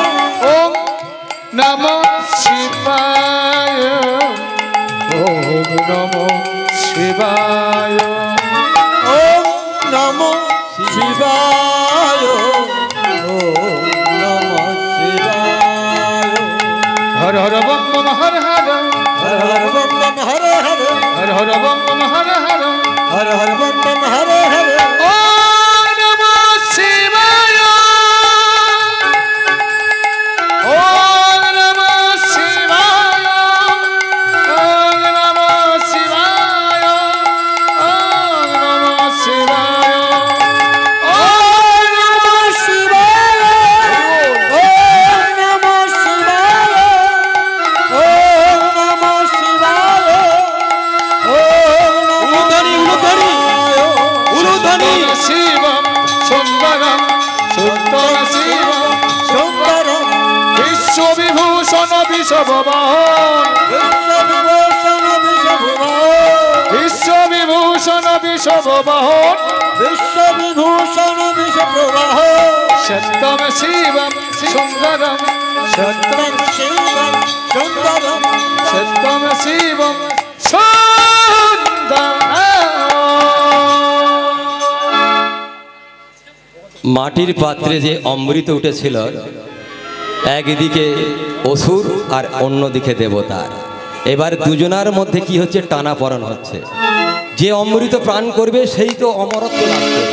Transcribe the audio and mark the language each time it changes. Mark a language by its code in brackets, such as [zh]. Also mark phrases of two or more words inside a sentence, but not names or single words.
[sa] ওম নমঃ শিবায়, ওম নমঃ শিবায়, ওম নমঃ শিবায়, ওম নমঃ শিবায়। হর হর বম বম হর হর, হর হর বম বম হরে হরে, হর হর বম বম হর হর, হর হর বম বম হরে হরে। ওম নমঃ শিবায়, ওম নমঃ শিবায়, ওম নমঃ শিবায়, ওম নমঃ শিবায়, ওম নমঃ শিবায়, ওম নমঃ শিবায়, ওম নমঃ শিবায়, ওম [bn] উলুধ্বনি, উলুধ্বনি, উলুধ্বনি। [sa] শিবম সুন্দরম, সুন্দর শিবম সুন্দরম, বিশ্ববিভূষণ বিষভবাহন, বিশ্ববিভূষণ বিষভূষণ, বিশ্ববিভূষণ বিষভবাহন, বিশ্ববিভূষণ বিষপ্রবাহ। সত্যম শিবম সুন্দরম, সত্যম শিবম সুন্দরম, সত্যম শিবম সুন্দরম। [bn] মাটির পাত্রে যে অমৃত উঠেছিল একদিকে অসুর আর অন্যদিকে দেবতার। এবার দুজনার মধ্যে কি হচ্ছে, টানাপড়ন হচ্ছে। যে অমৃত প্রাণ করবে সেই তো অমরত্ব লাভ করবে।